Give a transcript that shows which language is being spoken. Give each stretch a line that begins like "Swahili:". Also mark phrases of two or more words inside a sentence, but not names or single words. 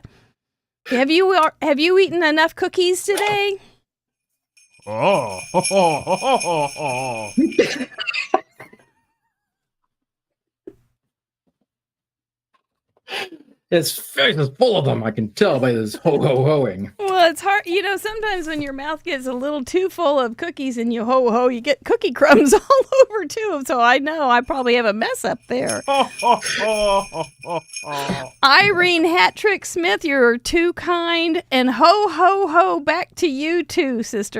English: Have you eaten enough cookies today? His face is full of them. I can tell by this ho-ho-hoing. Well, it's hard. You know, sometimes when your mouth gets a little too full of cookies and you ho-ho, you get cookie crumbs all over too. So I know I probably have a mess up there. Irene Hattrick Smith, you're too kind. And ho-ho-ho back to you too, sister.